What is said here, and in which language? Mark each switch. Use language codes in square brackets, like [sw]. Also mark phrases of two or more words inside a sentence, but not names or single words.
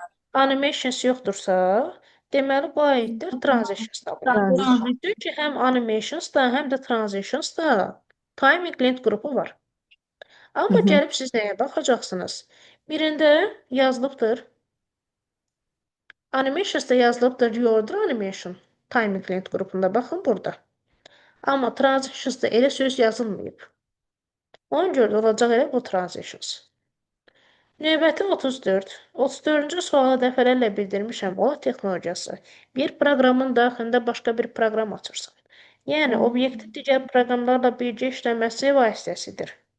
[az] animations yoxdursa, deməli bu aiddir transitions tabına. Transition. Çünki həm animations da, həm də transitions da timing lent qrupu var. Amma gəlib siz nəyə baxacaqsınız? Birində yazılıbdır. Animations'da yazılıbdır [en] your animation. [az] Timing lent qrupunda baxın burada. Amma transitions'da elə söz yazılmayıb. Ona görə də olacaq elə bu transitions. Növbəti 34. 34-cü sualı dəfələrlə bildirmişəm. Ola texnologiyası. Bir proqramın daxilində başqa bir proqram açırsan. Yəni, obyektin digər proqramlarla birgə işləməsi vasitəsidir.